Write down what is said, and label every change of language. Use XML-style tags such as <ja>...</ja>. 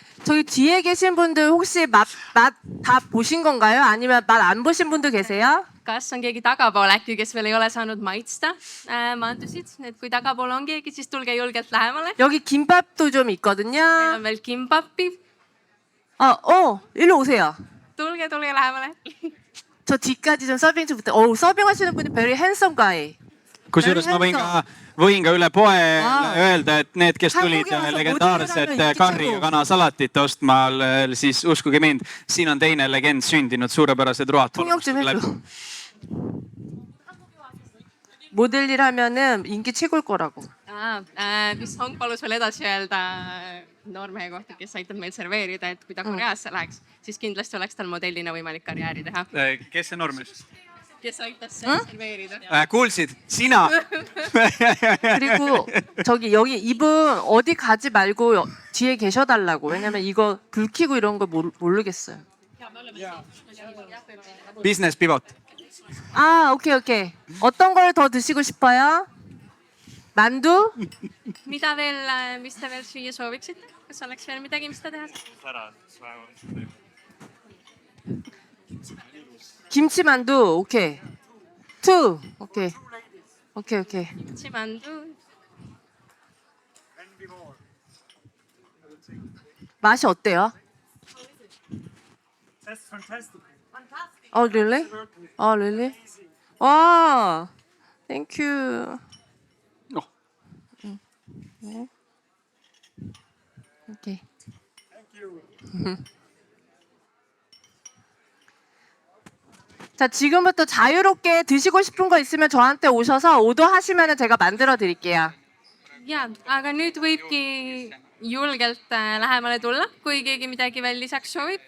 <ko>저기 뒤에 계신 분들 혹시 맛 다 보신 건가요? 아니면 맛 안 보신 분도 계세요?</ko> <et>kas on keegi tagapool äkki, kes veel ei ole saanud maitsta mandusid, et kui tagapool on keegi, siis tulge julgelt lähemale.</et> <ko>여기 김밥도 좀 있거든요.</ko> <et>meil on veel kimbappi.</et> <ko>일로 오세요.</ko> <et>tulge lähemale.</et> <ko>저 뒤까지 좀 서빙 좀 부탁. 서빙하시는 분이</ko> <en>very handsome guy.</en> <et>kusjuures ma võin ka üle poe öelda, et need, kes tulid legendaarset karri ja kanasalatit ostma, siis uskuge mind, siin on teine legend sündinud, suurepärased road.</et> <ko>통역 좀 해줘. 모델 일 하면은 인기 최고일 거라고.</ko> <et>mis Hong palus veel edasi öelda noormehe kohta, kes aitab meil serveerida, et kui ta Koreasse läheks, siis kindlasti oleks tal modellina võimalik karjääri teha. kes see noormees? kes aitas serveerida. kuulsid? Sina?</et> <ko>그리고 저기 여기 이분 어디 가지 말고 뒤에 계셔달라고. 왜냐면 이거 불 켜고 이런 거 모르겠어요.</ko> <en>Business pivot.</en> <ko>오케이. 어떤 걸 더 드시고 싶어요? 만두?</ko> <et>mis te veel süüa sooviksite? kas oleks veel midagi, mis te teha saab?</et> <ko>김치만두. 오케이. 2. 오케이. 김치만두. 맛이 어때요?</ko> <en>really? really? 와, thank you.</en> <ko>오케이. 자, 지금부터 자유롭게 드시고 싶은 거 있으면 저한테 오셔서 오더하시면 제가 만들어 드릴게요.</ko> <et>ja, aga nüüd võibki julgelt lähemale tulla, kui keegi midagi veel lisaks soovib.</et>